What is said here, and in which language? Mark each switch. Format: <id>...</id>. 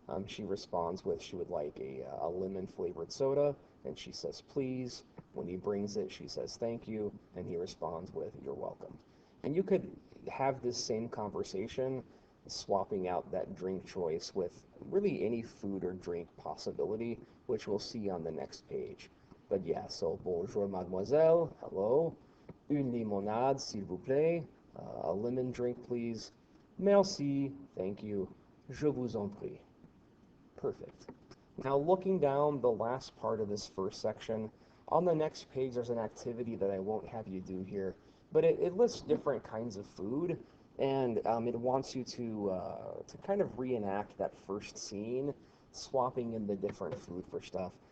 <en>She responds with she would like a lemon-flavored soda, and she says please. When he brings it, she says thank you, and he responds with you're welcome. And you could have this same conversation, swapping out that drink choice with really any food or drink possibility, which we'll see on the next page. But yeah, so</en> <fr>bonjour mademoiselle,</fr> <en>hello,</en> <fr>une limonade s'il vous plaît,</fr> <en>a lemon drink please, merci, thank you,</en> <fr>je vous en prie.</fr> <en>Perfect. Now looking down the last part of this first section, on the next page there's an activity that I won't have you do here, but it lists different kinds of food, and it wants you to kind of reenact that first scene, swapping in the different food for stuff.</en>